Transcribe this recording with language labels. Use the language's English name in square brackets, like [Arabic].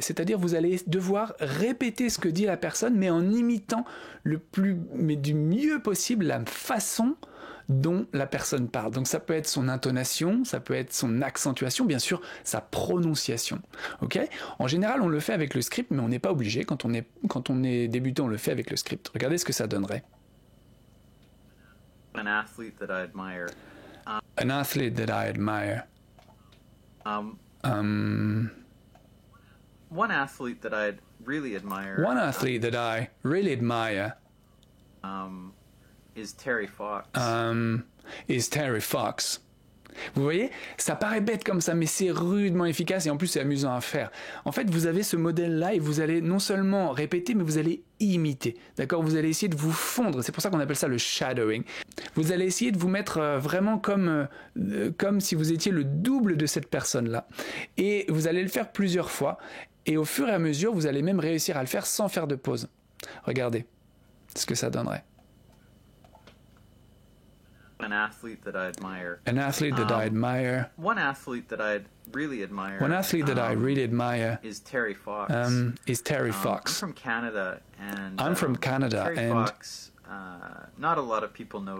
[French] C'est-à-dire vous allez devoir répéter ce que dit la personne, mais en imitant du mieux possible la façon dont la personne parle. Donc ça peut être son intonation, ça peut être son accentuation, bien sûr sa prononciation. Okay ? En général, on le fait avec le script, mais on n'est pas obligé. Quand on est débutant, on le fait avec le script. Regardez ce que ça donnerait. [English] An athlete that I admire. An athlete that I admire. One athlete that I really admire. One athlete that I really admire. Is Terry Fox. Is Terry Fox. [French] Vous voyez, ça paraît bête comme ça, mais c'est rudement efficace et en plus c'est amusant à faire. En fait, vous avez ce modèle-là et vous allez non seulement répéter, mais vous allez imiter. D'accord ? Vous allez essayer de vous fondre. C'est pour ça qu'on appelle ça le shadowing. Vous allez essayer de vous mettre vraiment comme si vous étiez le double de cette personne-là. Et vous allez le faire plusieurs fois. Et au fur et à mesure, vous allez même réussir à le faire sans faire de pause. Regardez ce que ça donnerait. [English] An athlete that I admire. An athlete that I admire. One athlete that I really admire. One athlete that I really admire is Terry Fox. Is Terry Fox. I'm from Canada, and I'm from Canada, Terry and Fox. Not a lot of people know.